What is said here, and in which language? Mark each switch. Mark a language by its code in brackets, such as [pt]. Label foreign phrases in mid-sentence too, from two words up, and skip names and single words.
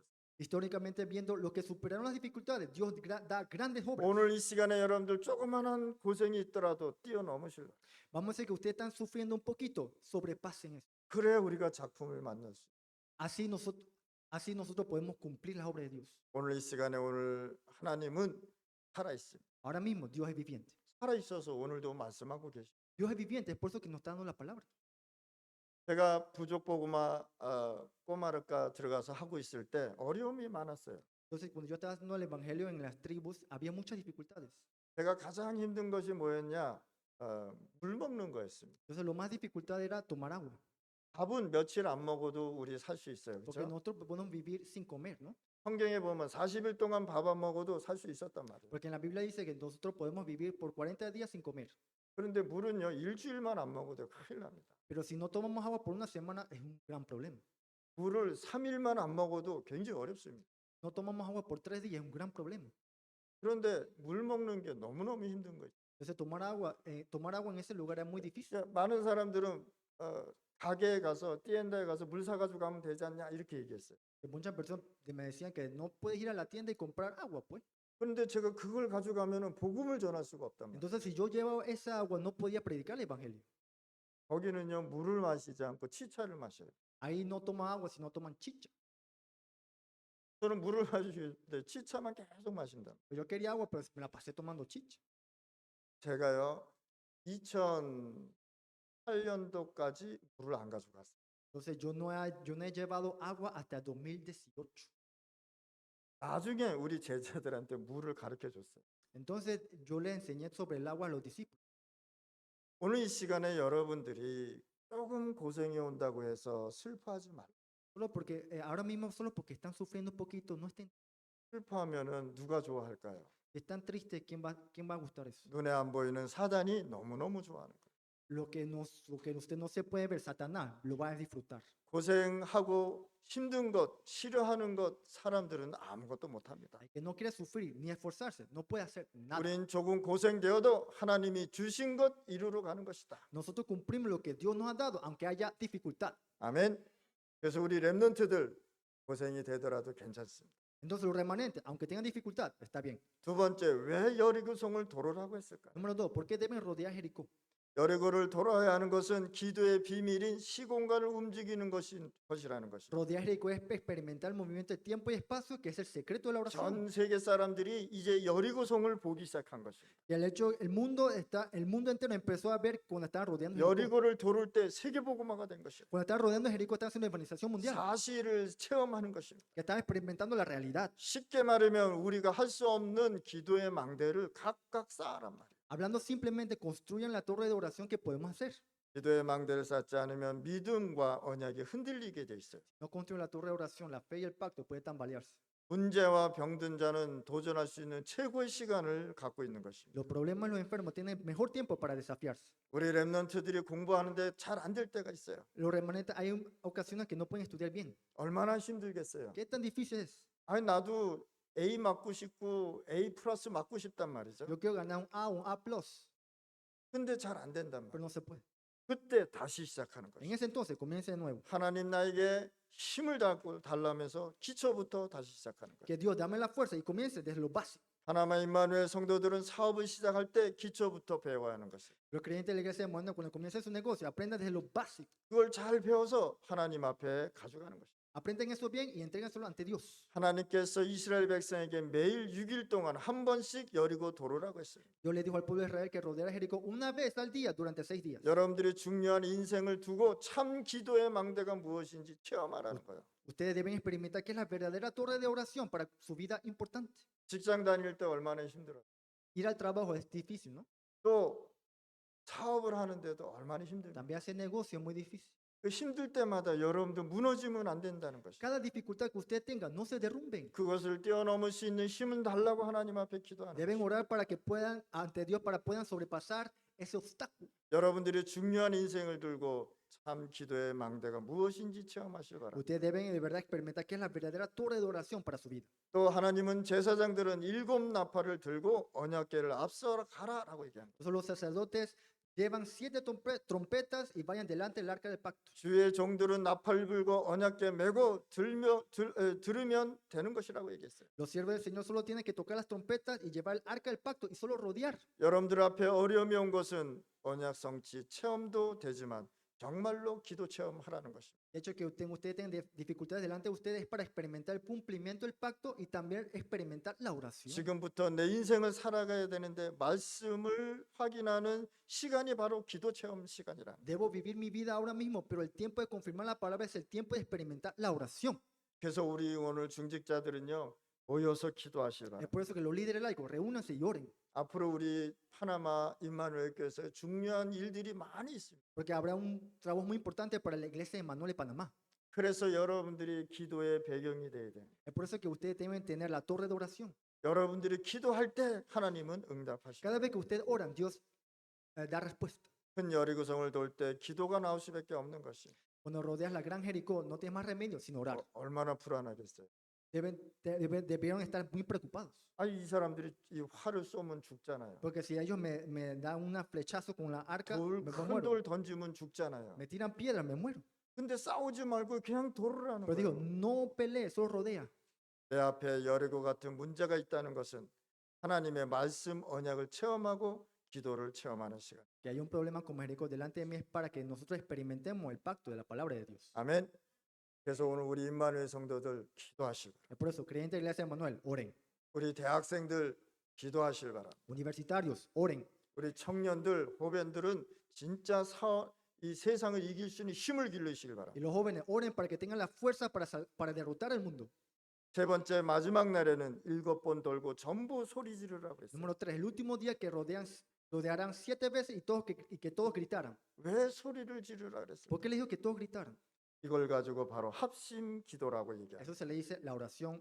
[es] Históricamente viendo lo que superaron las dificultades, Dios da grandes obras. [ko] 오늘 이 시간에 여러분들 조그만한 고생이 있더라도 뛰어넘으실라. [es] Vamos a decir que ustedes están sufriendo un poquito, sobrepasen eso. [ko] 그래 우리가 작품을 만날 수. [es] Así nosotros podemos cumplir las obras de Dios. [ko] 오늘 이 시간에 오늘 하나님은 살아 있습니다. [es] Ahora mismo Dios es viviente. [ko] 살아 있어서 오늘도 말씀하고 계십니다. [es] Dios es viviente, es por eso que nos está dando la palabra. [ko] 제가 부족 보고마 꼬마르카 들어가서 하고 있을 때 어려움이 많았어요. [es] Entonces, cuando yo estaba haciendo el evangelio en las tribus, había muchas dificultades. [ko] 제가 가장 힘든 것이 뭐였냐? 물 먹는 거였습니다. [es] Entonces, lo más dificultad era tomar agua, [ko] 밥은 며칠 안 먹어도 우리 살 수 있어요. [es] porque [ko] 그렇죠? [es] nosotros podemos vivir sin comer, ¿no? [ko] 성경에 보면 40일 동안 밥 안 먹어도 살 수 있었단 말이에요. [es] Porque en la Biblia dice que nosotros podemos vivir por 40 días sin comer. [ko] 그런데 물은요 일주일만 안 먹어도 큰일 납니다. [es] Pero si no tomamos agua por una semana, es un gran problema. [ko] 물을 3일만 안 먹어도 굉장히 어렵습니다. [es] No tomamos agua por 3 días, es un gran problema. [ko] 그런데 물 먹는 게 너무너무 힘든 거죠. [es] Entonces tomar agua en ese lugar es muy difícil. [ko] 그러니까 많은 사람들은 가게에 가서 띠엔다에 가서 물 사가지고 가면 되지 않냐 이렇게 얘기했어요. [es] Que muchas personas me decían que no puedes ir a la tienda y comprar agua, pues. [ko] 그런데 제가 그걸 가져가면은 복음을 전할 수가 없단 말이에요. [es] Entonces, si yo llevaba esa agua, no podía predicar el evangelio. [ko] 거기는요 물을 마시지 않고 치차를 마셔요. [es] Ahí no toman agua, sino toman chicha. [ko] 저는 물을 마시는데 치차만 계속 마신다. [es] Pues yo quería agua, pero me la pasé tomando chicha. [ko] 제가요 2008년도까지 물을 안 가져갔어요. [es] Entonces, yo no he llevado agua hasta 2018. [ko] 나중에 우리 제자들한테 물을 가르쳐 줬어요. [es] Entonces, yo le enseñé sobre el agua a los discípulos. [ko] 오늘 이 시간에 여러분들이 조금 고생이 온다고 해서 슬퍼하지 말아요. [es] Solo porque, ahora mismo, solo porque están sufriendo un poquito, no estén, [ko] 슬퍼하면은 누가 좋아할까요? [es] están tristes, ¿quién va a gustar eso? [ko] 눈에 안 보이는 사단이 너무너무 좋아하는 거예요. [es] Lo que usted no se puede ver, Satanás, lo va a disfrutar. [ko] 고생하고 힘든 것, 싫어하는 것 사람들은 아무것도 못 합니다. [es] El que no quiere sufrir ni esforzarse, no puede hacer nada. [ko] 우린 조금 고생되어도 하나님이 주신 것 이루러 가는 것이다. [es] Nosotros cumplimos lo que Dios nos ha dado, aunque haya dificultad. [ko] 아멘. 그래서 우리 렘넌트들 고생이 되더라도 괜찮습니다. [es] Entonces, los remanentes, aunque tengan dificultad, está bien. [ko] 두 번째, 왜 여리고성을 도로라고 했을까? [es] Número 2, ¿por qué deben rodear Jericó? [ko] 여리고를 돌아야 하는 것은 기도의 비밀인 시공간을 움직이는 것이라는 것입니다. [es] Rodear Jericó es experimentar el movimiento de tiempo y espacio, que es el secreto de la oración. [ko] 전 세계 사람들이 이제 여리고성을 보기 시작한 것입니다. [es] Y el hecho, el mundo entero empezó a ver cuando estaban rodeando Jericó. [ko] 여리고를 도를 때 세계복음화가 된 것입니다. [es] Cuando estaban rodeando Jericó, estaban haciendo evangelización mundial, [ko] 사실을 체험하는 것입니다. [es] que estaban experimentando la realidad. [ko] 쉽게 말하면 우리가 할 수 없는 기도의 망대를 각각 쌓아란 말이에요. [es] Hablando simplemente, construyan la torre de oración que podemos hacer. [ko] 기도의 망대를 쌓지 않으면 믿음과 언약이 흔들리게 돼 있어요. [es] No construyan la torre de oración, la fe y el pacto puede tambalearse. [ko] 문제와 병든 자는 도전할 수 있는 최고의 시간을 갖고 있는 것입니다. [es] Los problemas y los enfermos tienen mejor tiempo para desafiarse. [ko] 우리 렘넌트들이 공부하는데 잘 안 될 때가 있어요. [es] Los remanentes, hay ocasiones que no pueden estudiar bien. [ko] 얼마나 힘들겠어요. [es] ¿Qué tan difícil es? [ko] 아니 나도 A 맞고 싶고 A 플러스 맞고 싶단 말이죠. [es] Yo quiero ganar un A, un A+, [ko] 근데 잘 안 된단 [es] pero [ko] 말이에요. [es] no se puede. [ko] 그때 다시 시작하는 [es] En [ko] 거죠. [es] ese entonces, comience de nuevo. [ko] 하나님 나에게 힘을 달라면서 기초부터 다시 시작하는 거예요. [es] Que Dios dame la fuerza y comience desde lo básico. [ko] 하나만 임마누엘 성도들은 사업을 시작할 때 기초부터 배워야 하는 것이에요. [es] Los creyentes de la iglesia de Moreno, cuando comience su negocio, aprendan desde lo básico. [ko] 그걸 잘 배워서 하나님 앞에 가져가는 것이에요. [es] Aprendan eso bien y entréganselo ante Dios. [ko] 하나님께서 이스라엘 백성에게 매일 6일 동안 한 번씩 여리고 도로라고 했어요. [es] Dios le dijo al pueblo de Israel que rodeara Jericó una vez al día durante 6 días. [ko] 여러분들이 중요한 인생을 두고 참 기도의 망대가 무엇인지 체험하라는 거예요. [es] Ustedes deben experimentar qué es la verdadera torre de oración para su vida importante. [ko] 직장 다닐 때 얼마나 힘들어요. [es] Ir al trabajo es difícil, ¿no? [ko] 또 사업을 하는데도 얼마나 힘들어요. [es] También hacer negocio es muy difícil. [ko] 그 힘들 때마다 여러분들 무너지면 안 된다는 것이에요. [es] Cada dificultad que usted tenga, no se derrumben. [ko] 그것을 뛰어넘을 수 있는 힘은 달라고 하나님 앞에 기도하는 [es] Deben [ko] 것이에요. [es] orar para que puedan, ante Dios, para puedan sobrepasar ese obstáculo. [ko] 여러분들이 중요한 인생을 들고 참 기도의 망대가 무엇인지 체험하시기 바랍니다. [es] Ustedes deben de verdad experimentar qué es la verdadera torre de oración para su vida. [ko] 또 하나님은 제사장들은 7 나팔을 들고 언약궤를 앞서 가라라고 얘기합니다. [es] Entonces los sacerdotes llevan 7 trompetas y vayan delante del arca del pacto. [ko] 주의 종들은 나팔 불고 언약궤 메고 들으면 되는 것이라고 얘기했어요. [es] Los siervos del Señor solo tienen que tocar las trompetas y llevar el arca del pacto y solo rodear. [ko] 여러분들 앞에 어려움이 온 것은 언약 성취 체험도 되지만 정말로 기도 체험하라는 것입니다. [es] De hecho, que ustedes tengan dificultades delante de ustedes es para experimentar el cumplimiento del pacto y también experimentar la oración. [ko] 지금부터 내 인생을 살아가야 되는데 말씀을 확인하는 시간이 바로 기도 체험 시간이라. [es] Debo vivir mi vida ahora mismo, pero el tiempo de confirmar la palabra es el tiempo de experimentar la oración. [ko] 그래서 우리 오늘 중직자들은요 모여서 기도하시라. [es] Es por eso que los líderes laicos reúnanse y oren, [ko] 앞으로 우리 파나마 임마누엘 교회에서 중요한 일들이 많이 있습니다. [es] porque habrá un trabajo muy importante para la iglesia de Manuel de Panamá. [ko] 그래서 여러분들이 기도의 배경이 돼야 돼요. [es] Es por eso que ustedes deben tener la torre de oración. [ko] 여러분들이 기도할 때 하나님은 응답하십니다. [es] Cada vez que ustedes oran, Dios da respuesta. [ko] 큰 여리고성을 돌 때 기도가 나올 수밖에 없는 것이 [es] Cuando rodeas la gran Jericó, no tienes más remedio sino orar. [ko] 얼마나 불안하겠어요. [es] debieron estar muy preocupados. [ko] 이 사람들이 이 활을 쏘면 죽잖아요. [es] Porque si ellos me dan un flechazo con la arca, me [ko] 큰 [es] muero. [ko] 돌 던지면 죽잖아요. [es] Me tiran piedras, me muero. [ko] 근데 싸우지 말고 그냥 돌으라는 [es] Pero digo, [ko] 거예요. [es] no pelee, solo rodea. [ko] 내 앞에 여리고 같은 문제가 있다는 것은 하나님의 말씀 언약을 체험하고 기도를 체험하는 시간. [es] Que hay un problema con Jericó delante de mí es para que nosotros experimentemos el pacto de la palabra de Dios. [ko] 아멘. 그래서 오늘 우리 임마누엘 성도들 기도하시고, [es] Por eso, creyentes de la iglesia de Manuel, oren. [ko] 우리 대학생들 기도하실 바랍니다. [es] Universitarios, oren. [ko] 우리 청년들, 호변들은 진짜 이 세상을 이길 수 있는 힘을 기르시길 바랍니다. [es] Y los jóvenes, oren para que tengan la fuerza para derrotar el mundo. [ko] 세 번째 마지막 날에는 7번 돌고 전부 소리 지르라고 했어요. [es] Número 3, el último día que rodearán 7 veces y que todos gritaran. [ko] 왜 소리를 지르라 그랬어요? [es] ¿Por qué le dijo que todos gritaran? [ko] 이걸 가지고 바로 합심 기도라고 얘기해요. [es] Eso se le dice la oración